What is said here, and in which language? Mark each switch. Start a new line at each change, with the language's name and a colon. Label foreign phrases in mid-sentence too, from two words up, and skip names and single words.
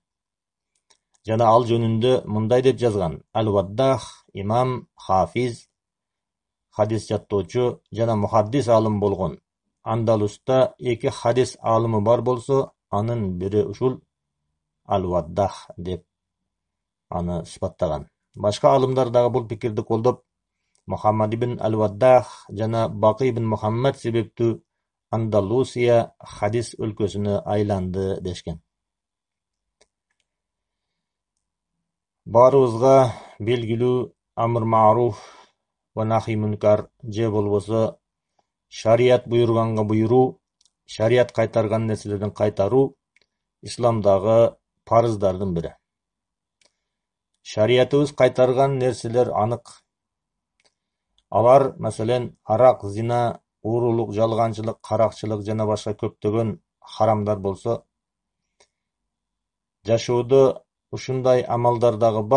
Kyrgyz: Жана ал жөнүндө мындай деп жазган: Ал-Ваддах имам, хафиз, хадис жаттоочу жана мухаддис алым болгон. Андалуста 2 хадис алымы бар болсо, анын бири ушул Ал-Ваддах деп аны сыпаттаган. Башка алымдар дагы бул пикирди колдоп, Muhammad ibn al-Waddah жана Baqi ibn Muhammad себептүү Андалусия хадис өлкөсүнө айланды дешкен. Барыбызга белгилүү
Arabic: أمر معروف ونهي منكر
Kyrgyz: же болбосо шарият буйруганга буйруу, шарият кайтарган нерселерден кайтаруу исламдагы парыздардын бири. Шариятыбыз кайтарган нерселер анык. Алар, маселен, арак, зина, уурулук, жалганчылык, каракчылык жана башка көптөгөн харамдар болсо, жашоодо ушундай амалдар дагы бар.